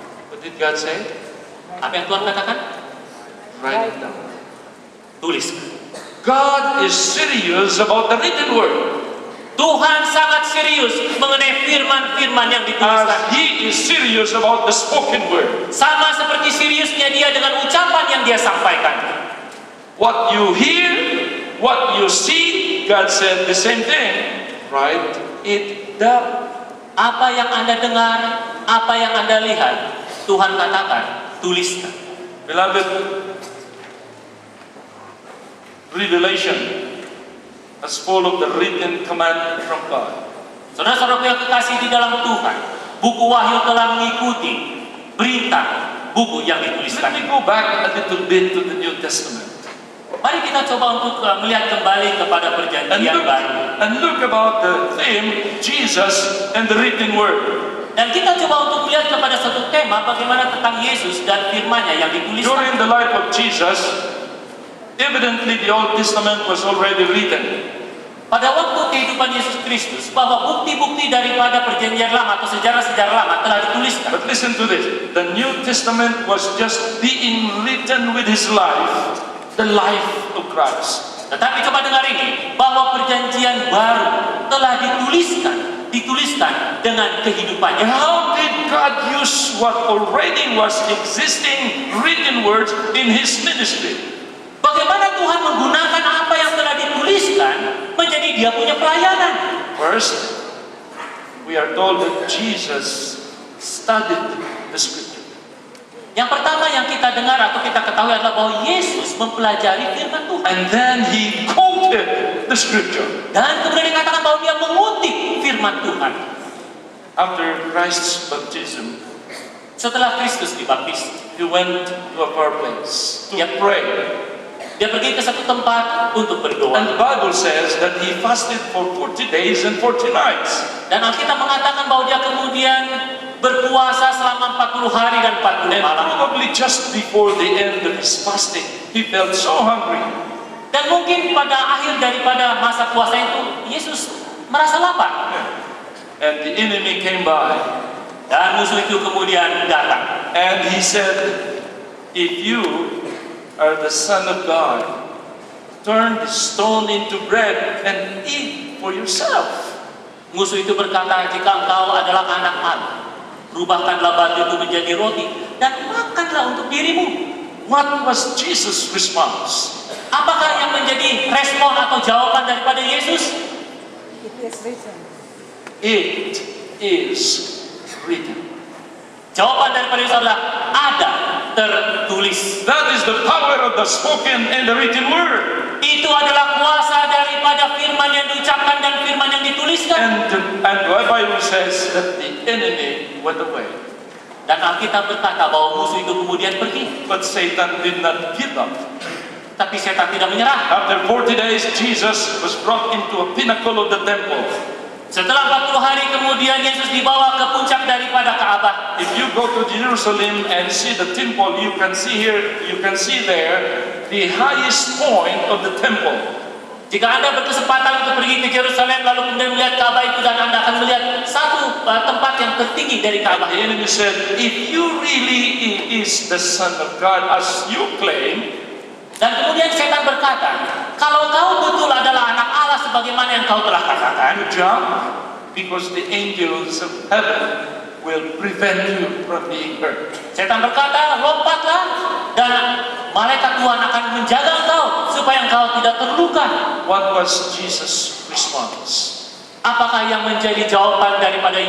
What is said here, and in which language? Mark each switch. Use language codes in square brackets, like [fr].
[en] What did God say? [id] Apa yang Tuhan katakan? [en] Write it down. [id] Tulis. [en] God is serious about the written word, [id] Tuhan sangat serius mengenai firman-firman yang [en] as [id] dituliskan. [en] He is serious about the spoken word. [id] Sama seperti seriusnya dia dengan ucapan yang dia sampaikan. [en] What you hear, what you see, God said the same thing. Write it down. [id] Apa yang Anda dengar, apa yang Anda lihat, Tuhan katakan, tuliskan. [en] Beloved, Revelation is full of the written command from God. [id] Saudara-saudaraku yang kekasih di dalam Tuhan, Buku Wahyu telah mengikuti perintah buku yang [en] Let [id] dituliskan. [en] me go back a little bit to the New Testament [id] Mari kita coba untuk melihat kembali kepada perjanjian baru. [en] and look about the theme Jesus and the written word. [id] Dan kita coba untuk melihat kepada satu tema bagaimana tentang Yesus dan firman-Nya yang dituliskan. [en] During the life of Jesus, evidently the Old Testament was already written. [id] Pada waktu kehidupan Yesus Kristus, bahwa bukti-bukti daripada perjanjian lama atau sejarah-sejarah lama telah dituliskan. [en] But listen to this. The New Testament was just being written with his life, the life of Christ. [id] Tetapi coba dengar ini, bahwa perjanjian baru telah dituliskan dengan kehidupannya. [en] And how did God use what already was existing written words in his ministry? [id] Bagaimana Tuhan menggunakan apa yang telah dituliskan menjadi dia punya pelayanan? [en] First, we are told that Jesus studied the scripture. [id] Yang pertama yang kita dengar atau kita ketahui adalah bahwa Yesus mempelajari firman Tuhan. [en] And then he quoted the scripture. [id] Dan kemudian dikatakan bahwa dia mengutip firman Tuhan. [en] After Christ's baptism, [id] Setelah Kristus dibaptis, [en] he went to a far place to Yep. pray. [id] dia pergi ke satu tempat untuk berdoa. [en] And the Bible says that he fasted for 40 days and 40 nights. [id] Dan Alkitab mengatakan bahwa dia kemudian berpuasa selama 40 hari dan 40 [en] And [id] malam. [en] probably just before the end of his fasting, he felt so hungry. [id] Dan mungkin pada akhir daripada masa puasa itu, Yesus merasa lapar. [en] And the enemy came by. [id] Dan musuh itu kemudian datang. [en] And he said, if you are the Son of God, turn the stone into bread and eat for yourself. [id] Musuh itu berkata, jika engkau adalah anak Allah, rubahkanlah batu itu menjadi roti dan makanlah untuk dirimu. [en] What was Jesus' response? [id] Apakah yang menjadi respon atau jawaban daripada Yesus? [en] It is written. It is written. [id] Jawaban daripada Yesus adalah ada tertulis. [en] That is the power of the spoken and the written word. [id] Itu adalah kuasa daripada firman yang diucapkan dan firman yang dituliskan. [en] And the Bible says that the enemy went away. [id] Dan Alkitab berkata bahwa musuh itu kemudian pergi. [en] But Satan did not give up. [id] Tapi setan tidak menyerah. [en] After 40 days, Jesus was brought into a pinnacle of the temple. [id] Setelah 40 hari kemudian Yesus dibawa ke puncak daripada Ka'bah. [en] If you go to Jerusalem and see the temple, you can see there the highest point of the temple. [id] Jika Anda berkesempatan untuk pergi ke Yerusalem lalu kemudian melihat Ka'bah itu, dan Anda akan melihat satu tempat yang tertinggi dari Ka'bah. [en] The enemy said, if you really is the Son of God as you claim, [id] Dan kemudian setan berkata, kalau kau betul adalah anak Allah sebagaimana yang kau telah katakan, [en] you jump because the angels of heaven will prevent you from being hurt. [id] setan berkata, lompatlah dan malaikat Tuhan akan menjaga engkau supaya engkau tidak terluka. [en] What was Jesus' response? [id] Apakah yang menjadi jawaban daripada